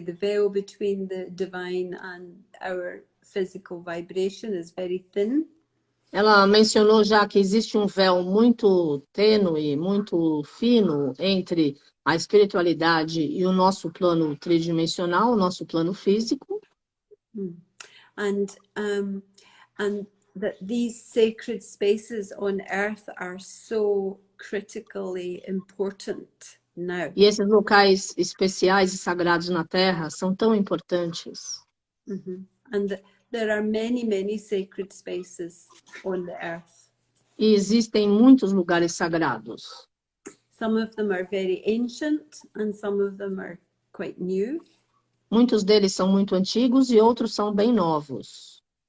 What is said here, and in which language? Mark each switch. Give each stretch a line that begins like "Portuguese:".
English: The veil between the divine and our physical vibration is very thin.
Portuguese: Ela mencionou já que existe um véu muito tênue, muito fino entre a espiritualidade e o nosso plano tridimensional, o nosso plano físico.
English: And that these sacred spaces on earth are so critically important now.
Portuguese: E esses locais especiais e sagrados na Terra são tão importantes.
English: And there are many sacred spaces on the earth.
Portuguese: E existem muitos lugares sagrados.
English: Some of them are very ancient and some of them are quite new.
Portuguese: Muitos deles são muito antigos e outros são bem novos.